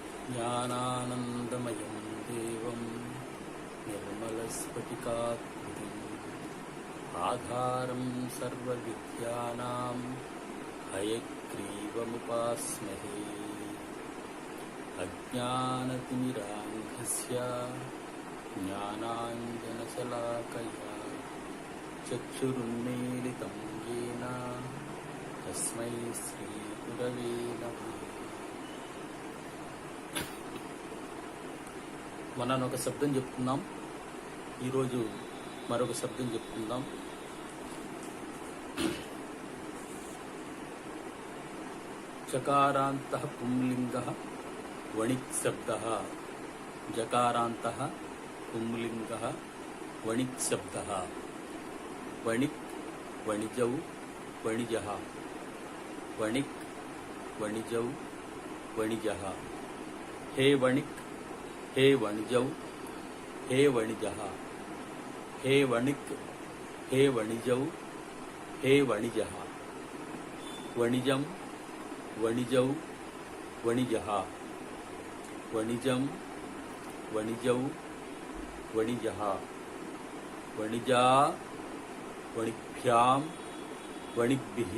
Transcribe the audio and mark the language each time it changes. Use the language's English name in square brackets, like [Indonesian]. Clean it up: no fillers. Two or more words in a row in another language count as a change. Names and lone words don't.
[Sanskrit] ज्ञानानन्दमयं देवं निर्मलस्फटिकाकृतिम् आधारं सर्वविद्यानां हयग्रीवमुपास्महे। अज्ञानतिमिरान्धस्य ज्ञानाञ्जनशलाकया चक्षुरुन्मीलितं येन तस्मै श्रीगुरवे नमः। [Telugu] మొన్న ఒక శబ్దం చెప్పుకుందాం, ఈరోజు మరొక శబ్దం చెప్పుకుందాం. [Sanskrit] చకారాంతః పుంలింగః వణిక్ శబ్దః. జకారాంతః పుంలింగః వణిక్ శబ్దః. వణిక్ వణిజౌ వణిజః. వణిక్ వణిజౌ వణిజః. హే వణిక్ हे वणिजौ हे वणिजः. हे वणिक हे वणिजौ हे वणिजः. वणिजं वणिजौ वणिजः. वणिजं वणिजौ वणिजः. वणिजा वणिभ्यां वणिग्भिः.